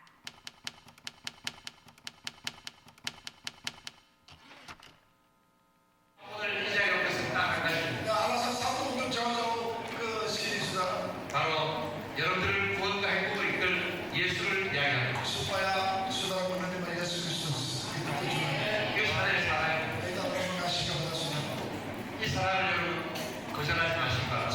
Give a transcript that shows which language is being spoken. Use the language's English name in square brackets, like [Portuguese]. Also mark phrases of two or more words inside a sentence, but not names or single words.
[Korean] 바로 여러분들을 구원과 행복을 이끌 예수를 이야기합니다. [Indonesian] supaya saudara menerima Yesus Kristus itu tujuannya. [Korean] 이것이 하나님의 사랑입니다. [Indonesian] Kita terima kasih kepada saudara. [Korean] 이 사랑을 여러분 거절하지 마시기 바랍니다.